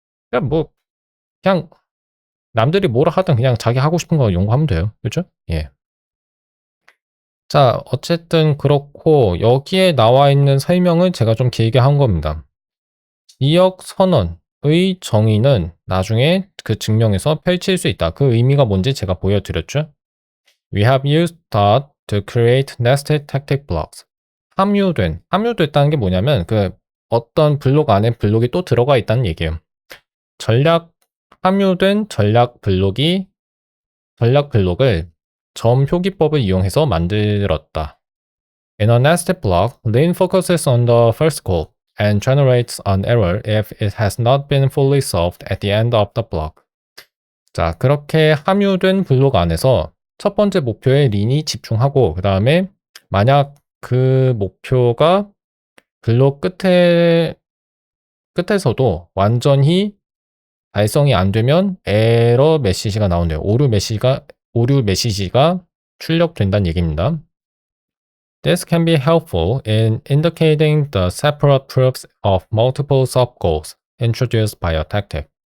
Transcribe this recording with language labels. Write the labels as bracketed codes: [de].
[ko] 그냥 뭐 그냥 남들이 뭐라 하든 그냥 자기 하고 싶은 거 연구하면 돼요. 그죠? 예. 자, 어쨌든 그렇고 여기에 나와 있는 설명을 제가 좀 길게 한 겁니다. 지역 선언의 정의는 나중에 그 증명에서 펼칠 수 있다. 그 의미가 뭔지 제가 보여드렸죠. [en] We have used Dart to create nested tactic blocks. [ko] 함유됐다는 게 뭐냐면 그 어떤 블록 안에 블록이 또 들어가 있다는 얘기예요. 함유된 전략 블록을 점 표기법을 이용해서 만들었다. [en] In a nested block, Lean focuses on the first goal and generates an error if it has not been fully solved at the end of the block. [ko] 자, 그렇게 함유된 블록 안에서 첫 번째 목표에 린이 집중하고 그 다음에 만약 그 목표가 블록 끝에서도 완전히 달성이 안 되면 에러 메시지가 나오네요. 오류 메시지가 출력된다는 얘기입니다. [en] This can be helpful in indicating the separate proofs of multiple subgoals introduced by a tactic.